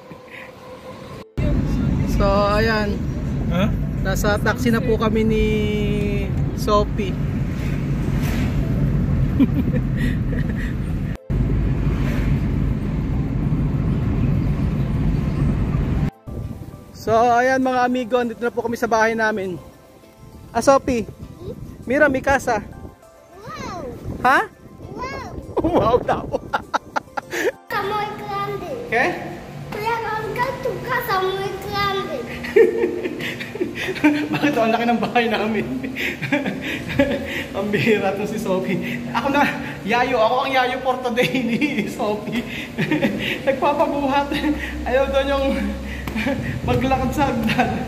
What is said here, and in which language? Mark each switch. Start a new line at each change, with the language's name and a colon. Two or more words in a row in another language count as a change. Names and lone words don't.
Filipino: So ayan, nasa taxi na po kami ni Sophie. So ayan mga amigo, dito na po kami sa bahay namin.
Spanish: Sophie, mira mi casa. Wow. Ha? Wow.
Filipino: Wow daw.
Spanish: Casa muy grande. ¿Qué? Kuya, tu casa muy grande.
Filipino: Bakit ang laki ng bahay namin? Ang bihira to si Sophie. Ako ang yayo
English: for today
Filipino: ni Sophie. Nagpapabuhat. Ayaw daw niyong maglakad sa hagdan.